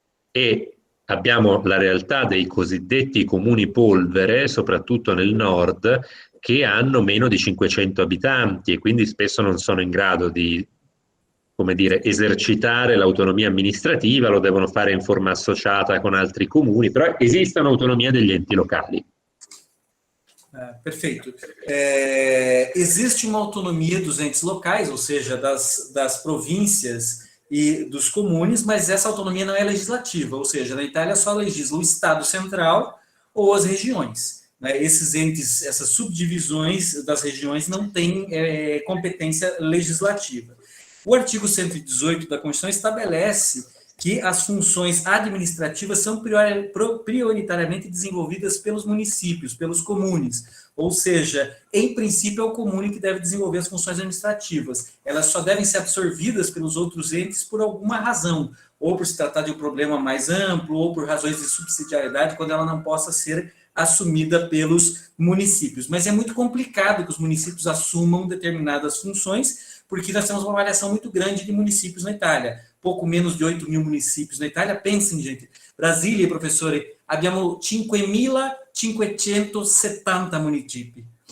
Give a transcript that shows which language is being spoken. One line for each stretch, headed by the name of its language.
Italian: E abbiamo la realtà dei cosiddetti comuni polvere, soprattutto nel nord, che hanno meno di 500 abitanti e quindi spesso non sono in grado di, come dire, esercitare l'autonomia amministrativa, lo devono fare in forma associata con altri comuni, però esiste un'autonomia degli enti locali.
Portuguese: Perfeito. Existe uma autonomia dos entes locais, ou seja, das províncias e dos comunes, mas essa autonomia não é legislativa, ou seja, na Itália só legisla o Estado central ou as regiões. Esses entes, essas subdivisões das regiões não têm competência legislativa. O artigo 118 da Constituição estabelece que as funções administrativas são prioritariamente desenvolvidas pelos municípios, pelos comunes. Ou seja, em princípio, é o comune que deve desenvolver as funções administrativas. Elas só devem ser absorvidas pelos outros entes por alguma razão, ou por se tratar de um problema mais amplo, ou por razões de subsidiariedade, quando ela não possa ser assumida pelos municípios. Mas é muito complicado que os municípios assumam determinadas funções, porque nós temos uma variação muito grande de municípios na Itália. Pouco menos de 8 mil municípios na Itália. Pensem, gente,
Italian: Brasília, professori, abbiamo 5.570 municipi.